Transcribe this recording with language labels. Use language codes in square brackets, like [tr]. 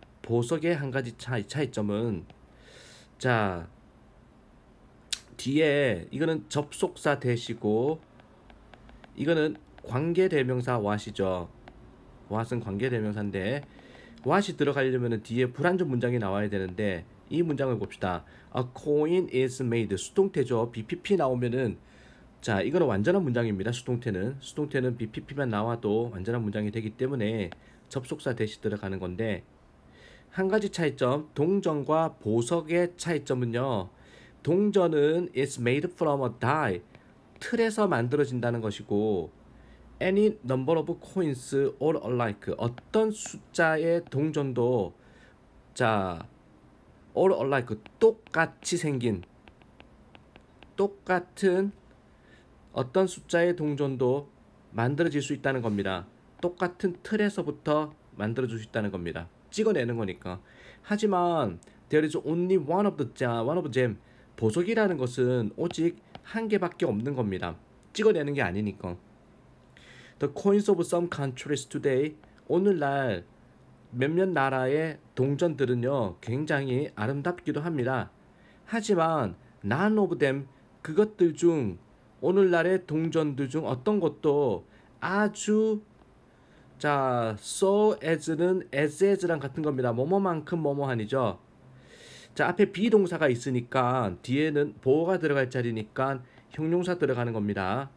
[ko] 보석의 한 가지 차이점은 자 뒤에 이거는 접속사 대시고 이거는 관계대명사 what이죠. what은 관계대명사인데 what이 들어가려면 뒤에 불완전 문장이 나와야 되는데 이 문장을 봅시다. [en] A coin is made 수동태죠. [ko] BPP 나오면은 자 이거는 완전한 문장입니다. 수동태는 BPP만 나와도 완전한 문장이 되기 때문에 접속사 대시 들어가는 건데 한 가지 차이점 동전과 보석의 차이점은요. 동전은 is made from a die 틀에서 만들어진다는 것이고 any number of coins all alike 어떤 숫자의 동전도 자 all alike 똑같이 생긴 똑같은 어떤 숫자의 동전도 만들어질 수 있다는 겁니다. 똑같은 틀에서부터 만들어질 수 있다는 겁니다. 찍어내는 거니까. [en] 하지만 there is only one of them. [ko] 보석이라는 것은 오직 한 개밖에 없는 겁니다. 찍어내는 게 아니니까. [en] The coins of some countries today. [ko] 오늘날 몇몇 나라의 동전들은요 굉장히 아름답기도 합니다. [en] 하지만 none of them. [ko] 그것들 중 오늘날의 동전들 중 어떤 것도 아주 so as는 as랑 같은 겁니다. 뭐뭐만큼 뭐뭐하니죠. 자, 앞에 비동사가 있으니까 뒤에는 보어가 들어갈 자리니까 형용사 들어가는 겁니다.